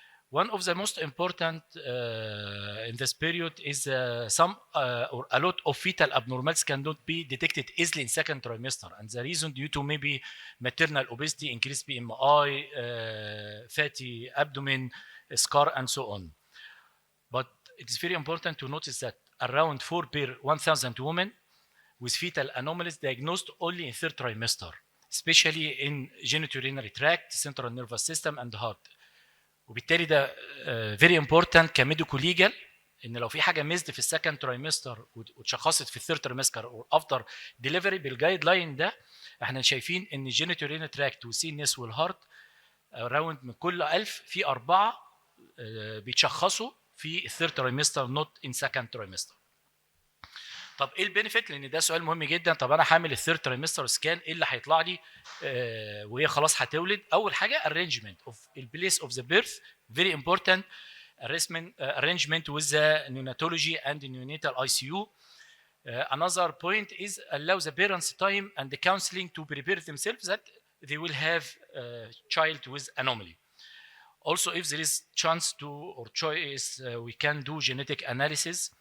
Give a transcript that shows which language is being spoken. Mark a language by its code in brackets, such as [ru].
[en] One of the most important in this period is some or a lot of fetal abnormalities cannot be detected easily in second trimester, and the reason due to maybe maternal obesity, increased BMI, fatty abdomen, scar, and so on. But it's very important to notice that around 4 per 1,000 women with fetal anomalies diagnosed only in third trimester, especially in genitourinary tract, central nervous system, and heart. [ar] وبالتالي ده [en] very important [ar] كميديكو ليجال ان لو في حاجه ميزد في السكند ترايمستر واتشخصت في الثيرد ترايمستر او افتر ديليفري بالجايد لاين ده احنا شايفين ان الجينيتورينال تراكت والسي ان اس والهارت اراوند من كل 1000 في 4 بيتشخصوا في الثيرد ترايمستر [en] Not in second trimester. [ar] طب ايه البينيفيت؟ لان ده سؤال مهم جدا. طب انا هعمل الثيرد ترايمستر سكان، ايه اللي هيطلع لي وهي خلاص هتولد؟ اول حاجه [en] arrangement of the place of the birth, very important. Arrangement with the neonatology and the neonatal ICU. Another point is allow the parents time and the counseling to prepare themselves that they will have a child with anomaly. Also, if there is chance to or choice, we can do genetic analysis.